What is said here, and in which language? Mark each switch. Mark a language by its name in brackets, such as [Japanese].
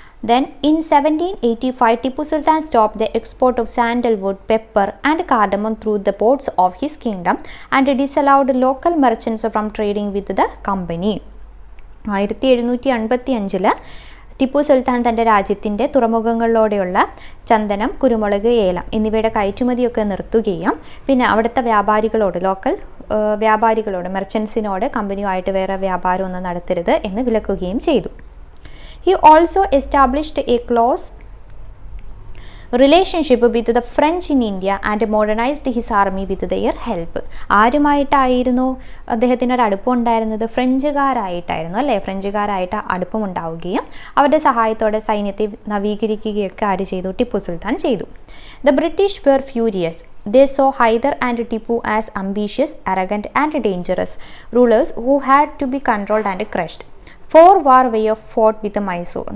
[English] Then in 1785, Tippu Sultan stopped the export of sandalwood, pepper and cardamom through the ports of his kingdom and disallowed local merchants from trading with the company. [Malayalam] 1755 Tipu Sultan തൻ്റെ രാജ്യത്തിൻ്റെ തുറമുഖങ്ങളിലൂടെയുള്ള ചന്ദനം, കുരുമുളക്, ഏലം എന്നിവയുടെ കയറ്റുമതിയൊക്കെ നിർത്തുകയും പിന്നെ അവിടുത്തെ ലോക്കൽ വ്യാപാരികളോട് മെർച്ചൻസിനോട് കമ്പനിയുമായിട്ട് വേറെ വ്യാപാരമൊന്നും നടത്തരുത് എന്ന് വിലക്കുകയും ചെയ്തു. [English] He also established a close relationship with the French in India and modernized his army with their help. [Malayalam] ആരുമായിട്ടായിരുന്നു അദ്ദേഹത്തിന് ഒരു അടുപ്പമുണ്ടായിരുന്നത്? ഫ്രഞ്ചുകാരായിട്ടായിരുന്നു അല്ലേ? ഫ്രഞ്ചുകാരായിട്ട് അടുപ്പമുണ്ടാവുകയും അവരുടെ സഹായത്തോടെ സൈന്യത്തെ നവീകരിക്കുകയൊക്കെ ആര് ചെയ്തു? ടിപ്പു സുൽത്താൻ ചെയ്തു. [English] The British were furious. They saw Hyder and Tippu as ambitious, arrogant and dangerous rulers who had to be controlled and crushed. 4 war were fought with Mysore.